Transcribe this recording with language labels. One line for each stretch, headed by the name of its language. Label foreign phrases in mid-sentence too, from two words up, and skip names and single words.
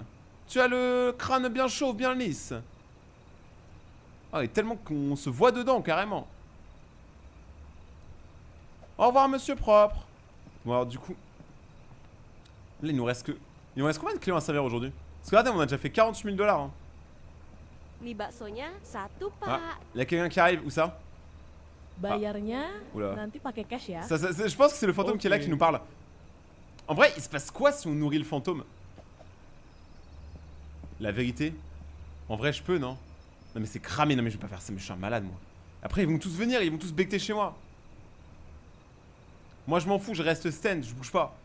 French: Tu as le crâne bien chaud, bien lisse. Ah, et tellement qu'on se voit dedans, carrément. Au revoir, monsieur propre. Bon, alors, du coup... Là, il nous reste combien de clients à servir aujourd'hui? Parce que regardez, on a déjà fait 48 000 $. Hein.
Indonesian: Mie baksonya satu, Pak.
French: Ah, il y a quelqu'un qui arrive, où ça?
Indonesian: Bayarnya
French: Oula.
Indonesian: nanti pakai cash ya.
French: Je pense que c'est le fantôme qui est là qui nous parle. En vrai, il se passe quoi si on nourrit le fantôme? La vérité? En vrai, je peux, non? Non mais c'est cramé, non mais je vais pas faire ça, mais je suis un malade, moi. Après, ils vont tous venir, ils vont tous becter chez moi. Moi, je m'en fous, je reste stand, je bouge pas.